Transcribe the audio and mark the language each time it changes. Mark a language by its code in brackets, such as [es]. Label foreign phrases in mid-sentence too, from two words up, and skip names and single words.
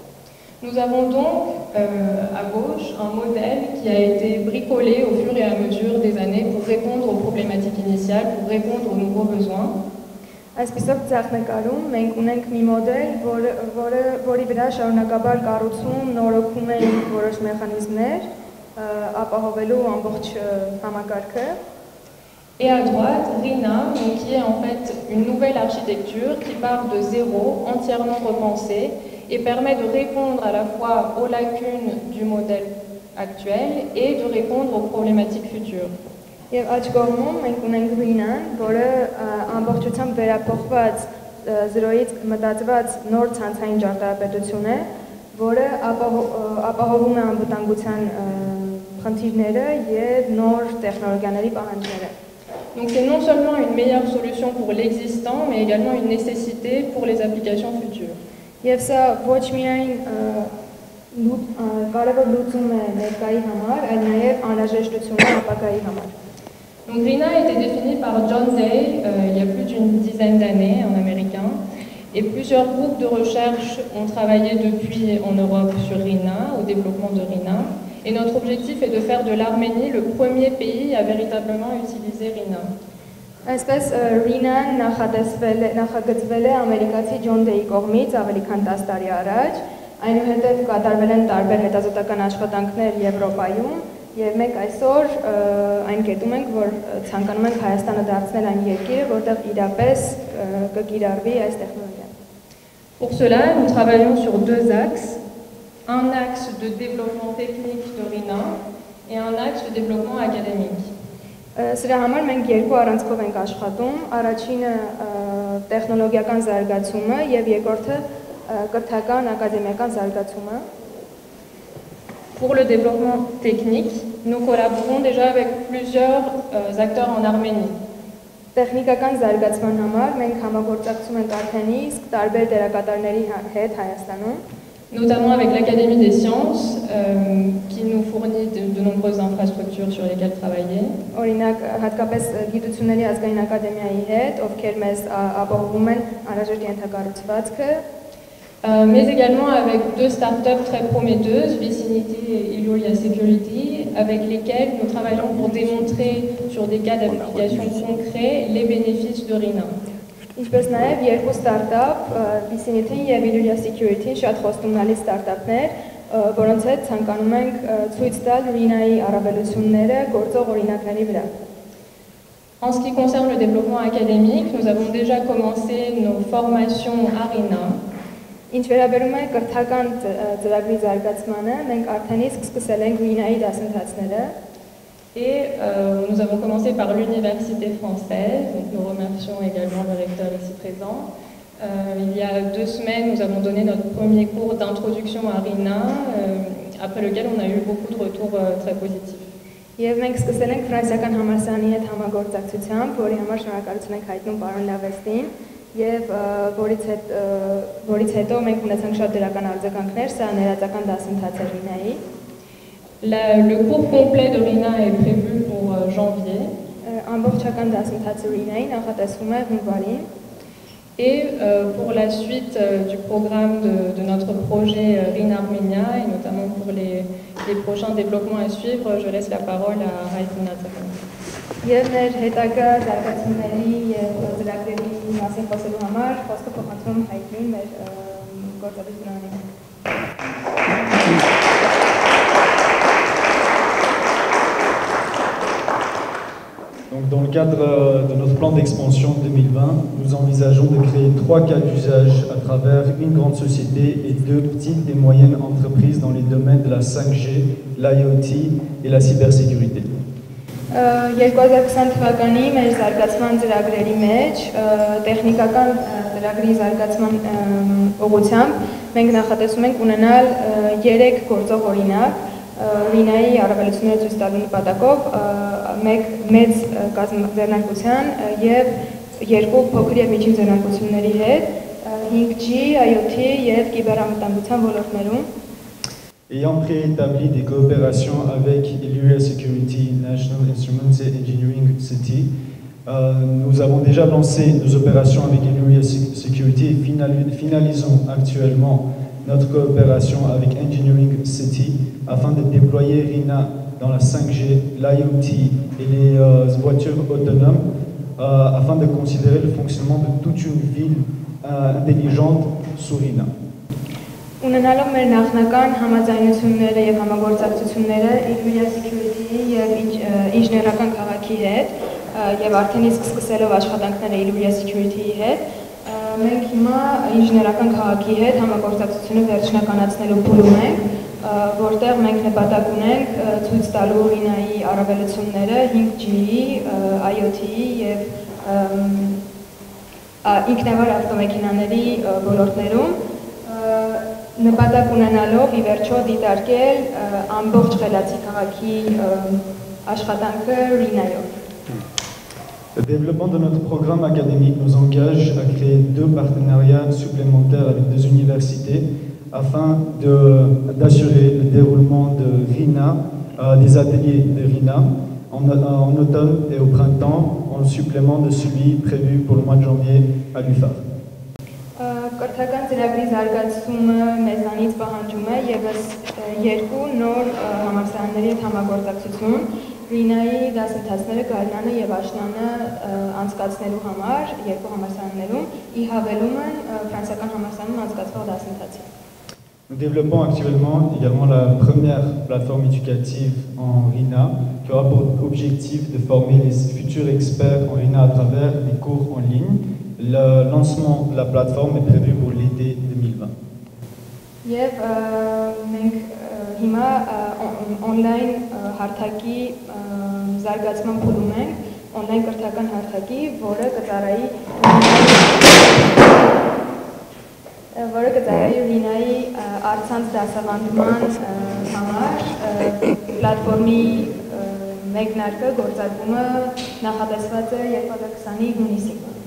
[fr] Nous avons donc à gauche un modèle qui a été bricolé au fur et à mesure des années pour répondre aux problématiques initiales, pour répondre aux nouveaux besoins. [hy] Այսպիսով ցախնակարում մենք ունենք մի մոդել, որի վրա շարունակաբար կառուցում, նորոգում են որոշ մեխանիզմներ, ապահովելու ամբողջ համակարգը։ [fr] Et à droite, RINA, qui est en fait une nouvelle architecture qui part de zéro, entièrement repensée, et permet de répondre à la fois aux lacunes du modèle actuel et de répondre aux problématiques futures. [hy] Եվ աջ կողմում մենք ունենք RINA-ն, որը ամբողջությամբ վերափոխված զրոյից մտածված նոր ցանցային ճարտարապետություն է, որը ապահովում է անվտանգության խնդիրները եւ նոր տեխնոլոգիաների պահանջները։ [fr] Donc c'est non seulement une meilleure solution pour l'existant, mais également une nécessité pour les applications futures. [hy] Եվ սա ոչ միայն կարևոր լուծում է ներկայի համար, այլ նաեւ անհրաժեշտություն է ապագայի համար։ [fr] Donc RINA a été défini par John Day il y a plus d'une dizaine d'années en américain et plusieurs groupes de recherche ont travaillé depuis en Europe sur RINA, au développement de RINA. Et notre objectif est de faire de l'Arménie le premier pays à véritablement utiliser RINA. [hy] Այսպես RINA-ն նախագծվել է ամերիկացի Ջոն Դեյի կողմից ավելի քան 10 տարի առաջ, այնուհետև կատարվել են տարբեր հետազոտական աշխատանքներ Եվրոպայում եւ մենք այսօր այն կետում ենք, որ ցանկանում ենք Հայաստանը դարձնել այն երկիրը, որտեղ իրապես կկիրառվի այս տեխնոլոգիան։ [fr] Pour cela, nous travaillons sur deux axes. Un axe de développement technique de RINA et un axe de développement académique. [hy] Սրա համար մենք երկու առանցքով ենք աշխատում, առաջինը տեխնոլոգիական զարգացումը եւ երկրորդը կրթական ակադեմիական զարգացումը։ [fr] Pour le développement technique, nous collaborons déjà avec plusieurs acteurs en Arménie. [hy] Տեխնիկական զարգացման համար մենք համագործակցում ենք արդեն իսկ տարբեր դերակատարների հետ Հայաստանում, [fr] notamment avec l'Académie des sciences qui nous fournit de nombreuses infrastructures sur lesquelles travailler. [hy] Օրինակ հատկապես գիտությունների ազգային ակադեմիայի հետ, ովքեր մեզ ապահովում են անհրաժեշտ ենթակառուցվածքը, [fr] mais également avec 2 startups très prometteuses, Vicinity et Illuria Security, avec lesquelles nous travaillons pour démontrer sur des cas d'application concrets les bénéfices de RINA. [hy] Ինչպես նաև երկու ստարտափ, Vicinity-ն եւ Illuria Security-ն շատ խոստումնալի ստարտափներ, որոնց հետ ցանկանում ենք ցույց տալ RINA-ի առավելությունները գործող օրինակների վրա։ [fr] En ce qui concerne le développement académique, nous avons déjà commencé nos formations à RINA. [hy] Ինչ վերաբերում է կրթական ծրագրի զարգացմանը, մենք արդեն իսկ սկսել ենք RINA-ի դասընթացները։ [fr] Et nous avons commencé par l'université française, donc nous remercions également le recteur ici présent. Il y a 2 semaines, nous avons donné notre premier cours d'introduction à RINA, après lequel on a eu beaucoup de retours très positifs. [hy] Եվ մենք սկսել ենք ֆրանսիական համալսարանի հետ համագործակցությամբ, որի համար շնորհակալություն ենք հայտնում պարոն Լավեստին, եւ որից հետո մենք ունեցանք շատ դրական արձագանքներ, սա ներածական դասընթաց է RINA-ի։ [fr] Le cours complet de RINA est prévu pour janvier. [hy] Ամբողջական դասընթացը RINA-ի նախատեսվում է հունվարին։ [fr] Et pour la suite du programme de notre projet RINA Armenia, et notamment pour les prochains développements à suivre, je laisse la parole à Raïtina Tsakani. [hy] Եվ մեր հետագա զարգացումների եւ ծրագրերի մասին խոսելու համար խոսքը փոխանցում Հայտնին մեր գործադիրներին։ [fr] Donc, dans le cadre de notre plan d'expansion 2020, nous envisageons de créer 3 cas d'usage à travers une grande société et 2 petites et moyennes entreprises dans les domaines de la 5G, l'IoT et la cybersécurité. [hy] 2020 թվականի մեր զարգացման ծրագրերի մեջ տեխնիկական ծրագրի զարգացման ուղղությամբ մենք նախատեսում ենք ունենալ 3 գործող օրինակ RINA-ի առավելությունները ցույց տալու նպատակով մեծ ձեռնարկության եւ 2 փոքր եւ միջին ձեռնարկությունների հետ 5G, IoT եւ կիբերամտանգության ոլորտներում [fr] Ayant préétabli des coopérations avec Illuria Security, National Instruments et Engineering City, nous avons déjà lancé nos opérations avec Illuria Security et finalisons actuellement notre coopération avec Engineering City afin de déployer RINA dans la 5G, l'IoT et les voitures autonomes afin de considérer le fonctionnement de toute une ville intelligente sous RINA. [hy] Ունենալով մեր նախնական համաձայնությունները եւ համագործակցությունները Illuria Security-ի եւ ինժեներական քաղաքի հետ եւ արդեն իսկ սկսելով աշխատանքները Illuria Security-ի հետ, մենք հիմա ինժեներական քաղաքի հետ համագործակցությունը վերջնականացնելու փուլում ենք, որտեղ մենք նպատակ ունենք ցույց տալու RINA-ի առավելությունները 5G-ի, IoT-ի եւ ինքնավար ավտոմեքենաների ոլորտներում նպատակ ունենալով ի վերջո դիտարկել ամբողջ Խելացի քաղաքի աշխատանքը RINA-ով։ [fr] Le développement de notre programme académique nous engage à créer 2 partenariats supplémentaires avec 2 universités afin d'assurer le déroulement de RINA, des ateliers de RINA en automne et au printemps, en supplément de celui prévu pour le mois de janvier à l'UFAR. [hy] Կրթական ծրագրի զարգացումը մեզանից պահանջում է եւս 2 նոր համալսարանների հետ համագործակցություն RINA-ի դասընթացները Գարնանը եւ Աշնանը անցկացնելու համար 2 համալսարաններում ի հավելում են ֆրանսիական համալսարանում անցկացվող դասընթացի։ [fr] Nous développons actuellement également la première plateforme éducative en RINA qui aura pour objectif de former les futurs experts en RINA à travers des cours en ligne. Le lancement de la plateforme est prévu pour l'été 2020. [hy] Եվ մենք հիմա on-line հարթակի զարգացման փուլում ենք, on-line կրթական հարթակի, որը կծառայի RINA-ի առցանց դասավանդման համար պլատֆորմի մեկնարկը գործարկումը նախատեսված է 2020-ի հունիսին։